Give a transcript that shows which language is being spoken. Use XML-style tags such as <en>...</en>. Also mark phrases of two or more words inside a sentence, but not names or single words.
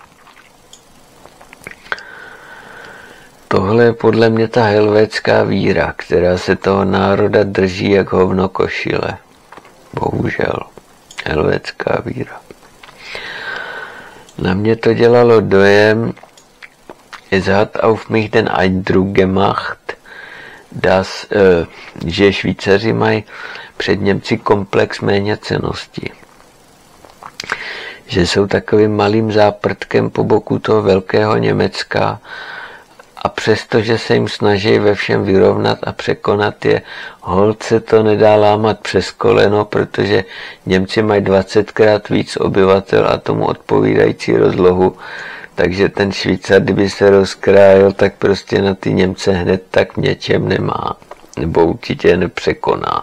<cs>Tohle je podle mě ta helvétská víra, která se toho národa drží jak hovno košile. Bohužel. Helvétská víra. Na mě to dělalo dojem,</cs> <de>es hat auf mich den Eindruck gemacht,</de> <cs>že Švýcaři mají před Němci komplex méněcennosti. Že jsou takovým malým záprtkem po boku toho velkého Německa a přestože se jim snaží ve všem vyrovnat a překonat je, holt se to nedá lámat přes koleno, protože Němci mají 20krát víc obyvatel a tomu odpovídající rozlohu, takže ten Švýcar, kdyby se rozkrájel, tak prostě na ty Němce hned tak v něčem nemá, nebo určitě nepřekoná.</cs>